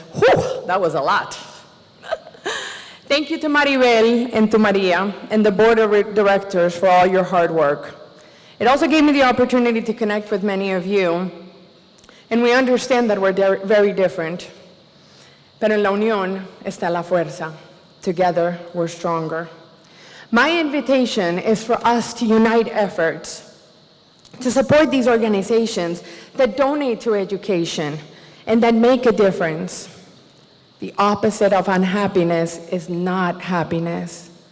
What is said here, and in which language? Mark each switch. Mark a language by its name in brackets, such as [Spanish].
[English] Whew, that was a lot. Thank you to Maribel and to Maria and the board of directors for all your hard work. It also gave me the opportunity to connect with many of you, and we understand that we're very different. [Spanish] Pero en la unión está la fuerza. [English] Together, we're stronger. My invitation is for us to unite efforts to support these organizations that donate to education and that make a difference. The opposite of unhappiness is not happiness.